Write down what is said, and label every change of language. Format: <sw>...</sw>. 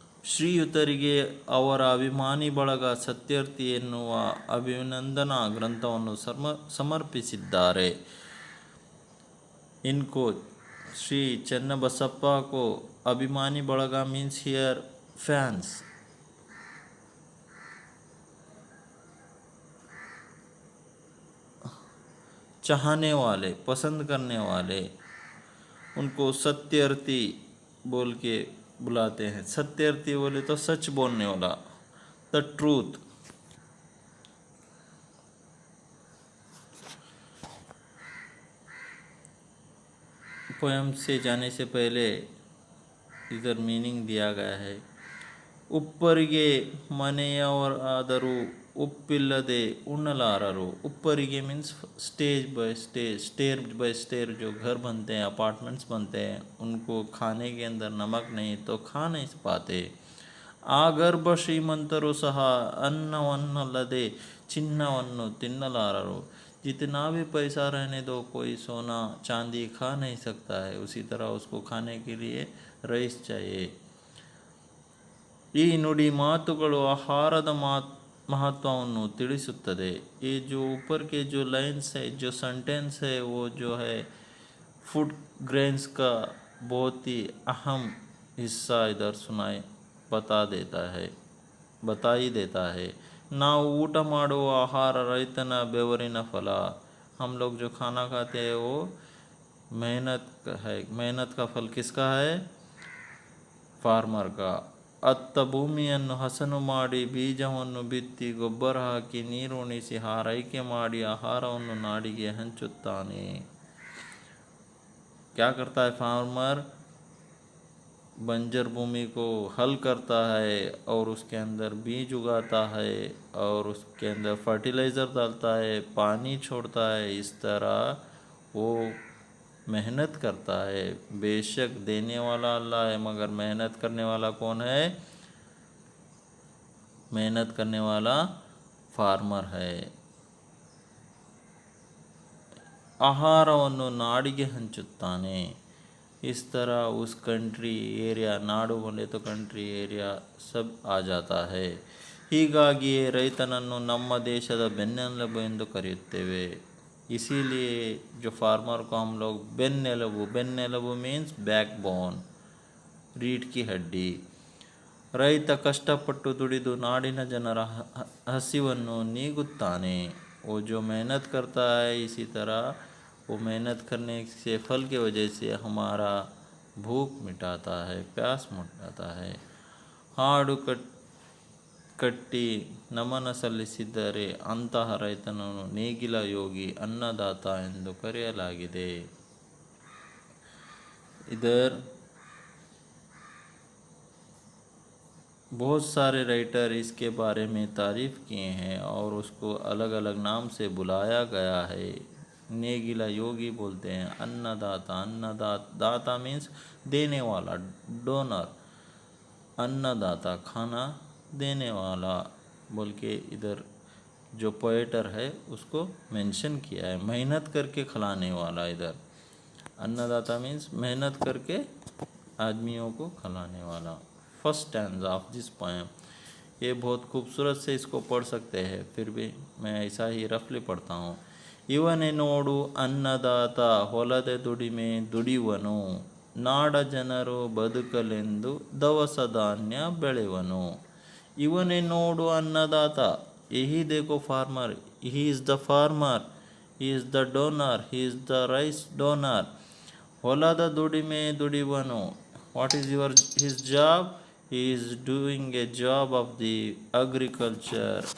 <kn>ಶ್ರೀಯುತರಿಗೆ ಅವರ ಅಭಿಮಾನಿ ಬಳಗ ಸತ್ಯರ್ಥಿ ಎನ್ನುವ ಅಭಿನಂದನಾ ಗ್ರಂಥವನ್ನು ಸಮರ್ಪಿಸಿದ್ದಾರೆ. ಇನ್ಕೋ</kn> <hi>Sri Channabasappa को अभिमानी बड़गा</hi> <en>means here fans.</en> <hi>चाहने वाले, पसंद करने वाले, उनको सत्यर्थी बोल के बुलाते हैं। सत्यर्थी बोले तो सच बोलने वाला,</hi> <en>The truth.</en> <hi>पोयम से जाने से पहले इधर मीनिंग दिया गया है।</hi> <kn>ಉಪ್ಪರಿಗೆ ಮನೆಯವರಾದರೂ ಉಪ್ಪಿಲ್ಲದೆ ಉಣ್ಣಲಾರರು।</kn> <hi>ಉಪ್ಪರಿಗೆ means stage by stage, stair bye stair जो घर बनते हैं, अपार्टमेंट्स बनते हैं, उनको खाने के अंदर नमक नहीं तो खा नहीं पाते।</hi> <kn>ಆಗರ್ಭ ಶ್ರೀಮಂತರು ಸಹ ಅನ್ನವನ್ನಲ್ಲದೆ ಚಿನ್ನವನ್ನು ತಿನ್ನಲಾರರು।</kn> <hi>जितना भी पैसा रहने दो, कोई सोना चांदी खा नहीं सकता है, उसी तरह उसको खाने के लिए रईस चाहिए।</hi> <kn>ಈ ನುಡಿ ಮಾತುಗಳು ಆಹಾರದ महत्वವನ್ನು ತಿಳಿಸುತ್ತದೆ।</kn> <hi>ये जो ऊपर के जो लाइन्स है, जो सेंटेंस है, वो जो है फूड ग्रेन्स का बहुत ही अहम हिस्सा इधर बता ही देता है।</hi> <kn>ನಾವು ಊಟ ಮಾಡುವ ಆಹಾರ ರೈತನ ಬೆವರಿನ ಫಲ।</kn> <hi>हम लोग जो खाना खाते हैं वो मेहनत का है। मेहनत का फल किसका है? फार्मर का।</hi> <kn>ಅತ್ತ ಭೂಮಿಯನ್ನು ಹಸನು ಮಾಡಿ ಬೀಜವನ್ನು ಬಿತ್ತಿ ಗೊಬ್ಬರ ಹಾಕಿ ನೀರುಣಿಸಿ ಹಾರೈಕೆ ಮಾಡಿ ಆಹಾರವನ್ನು ನಾಡಿಗೆ ಹಂಚುತ್ತಾನೆ।</kn> <hi>क्या करता है फार्मर? बंजर भूमि को हल करता है और उसके अंदर बीज उगाता है और उसके अंदर फर्टिलाइज़र डालता है, पानी छोड़ता है। इस तरह वो मेहनत करता है। बेशक देने वाला अल्लाह है, मगर मेहनत करने वाला कौन है? मेहनत करने वाला फार्मर है।</hi> <kn>ಆಹಾರವನ್ನು ನಾಡಿಗೆ ಹಂಚುತ್ತಾನೆ।</kn> <hi>इस तरह उस कंट्री एरिया, नाडु बोले तो कंट्री एरिया सब आ जाता है।</hi> <kn>ಹೀಗಾಗಿಯೇ ರೈತನನ್ನು ನಮ್ಮ ದೇಶದ ಬೆನ್ನೆಲುಬು ಎಂದು ಕರೆಯುತ್ತೇವೆ।</kn> <hi>इसीलिए जो फार्मर को हम लोग बेन्नेलुबु मीन्स बैकबोन, रीढ़ की हड्डी।</hi> <kn>ರೈತ ಕಷ್ಟಪಟ್ಟು ದುಡಿದು ನಾಡಿನ ಜನರ ಹಸಿವನ್ನು ನೀಗುತ್ತಾನೆ।</kn> <hi>वो जो मेहनत करता है, इसी तरह वो मेहनत करने से फल की वजह से हमारा भूख मिटाता है, प्यास मिटाता है।</hi> <kn>ಹಾಡು ಕಟ್ಟಿ ನಮನ ಸಲ್ಲಿಸಿದರೆ ಅಂತಹ ರೈತನನ್ನು ನೇಗಿಲ ಯೋಗಿ, ಅನ್ನದಾತ ಎಂದು ಕರೆಯಲಾಗಿದೆ।</kn> <hi>इधर बहुत सारे राइटर इसके बारे में तारीफ़ किए हैं और उसको अलग अलग नाम से बुलाया गया है। नेगिला योगी बोलते हैं, अन्नदाता, दाता मीन्स देने वाला, डोनर। अन्नदाता खाना देने वाला बोल के इधर जो पोएटर है उसको मेंशन किया है। मेहनत करके खिलाने वाला। इधर अन्नदाता मीन्स मेहनत करके आदमियों को खिलाने वाला।</hi> <en>First stanza of this poem.</en> <hi>ये बहुत खूबसूरत से इसको पढ़ सकते हैं, फिर भी मैं ऐसा ही रफली पढ़ता हूँ।</hi> <kn>ಇವನೇ ನೋಡು ಅನ್ನದಾತ ಹೊಲದ ದುಡಿಮೆ ದುಡಿವನು, ನಾಡ ಜನರು ಬದುಕಲೆಂದು ದವಸ ಧಾನ್ಯ ಬೆಳೆವನು। ಇವನೇ ನೋಡು ಅನ್ನದಾತ,</kn> <hi>यही देखो farmer,</hi> <en>He is the farmer, he is the donor, he is the rice donor.</en> <kn>ಹೊಲದ ದುಡಿಮೆ ದುಡಿವನು,</kn> <en>what is his job? He is doing a job of the agriculture.</en>